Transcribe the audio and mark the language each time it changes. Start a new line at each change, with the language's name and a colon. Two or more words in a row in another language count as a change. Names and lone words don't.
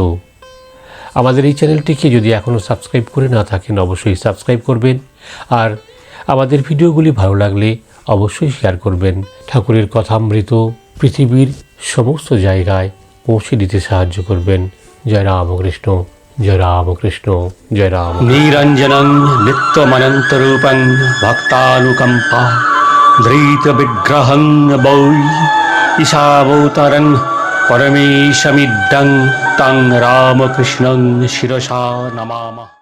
Bangla: আমাদের এই চ্যানেলটিকে যদি এখনও সাবস্ক্রাইব করে না থাকেন, অবশ্যই সাবস্ক্রাইব করবেন। আর আমাদের ভিডিওগুলি ভালো লাগলে অবশ্যই শেয়ার করবেন। ঠাকুরের কথামৃত পৃথিবীর সমস্ত জায়গায় পৌঁছে দিতে সাহায্য করবেন। জয় রামকৃষ্ণ, জয় রামকৃষ্ণ, জয় রাম।
Sanskrit: নিরঞ্জনং নিত্যমনন্তরূপং ভক্তানুকম্পা ধৃত বিগ্রহং বৈ ঈশাবতারং পরমেশমিড্ডং তং রামকৃষ্ণং শিরসা নমামঃ।